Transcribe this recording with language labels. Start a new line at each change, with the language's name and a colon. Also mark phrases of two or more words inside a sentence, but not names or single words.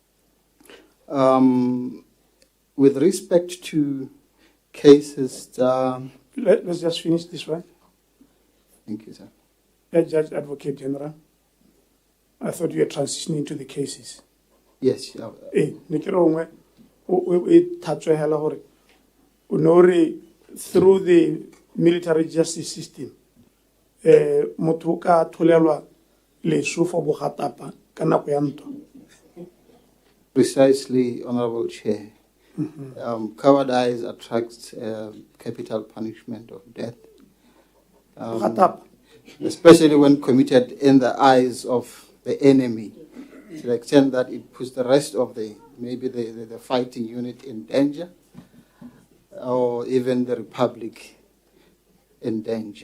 English: With respect to cases, Let's just finish this one. thank you, sir. Judge Advocate General, I thought you were transitioning to the cases. Yes,
Tswana: Ne ke re gongwe e thatswe hela gore o know re through
English: the military justice system
Tswana: motho o ka tholelwa leso for bogatapa ka nako ya ntwa.
English: precisely, Honorable Chair. Cowardice attracts capital punishment of death,
Tswana: Bogatapa.
English: especially when committed in the eyes of the enemy, to the extent that it puts the rest of maybe the fighting unit in danger, or even the Republic in danger.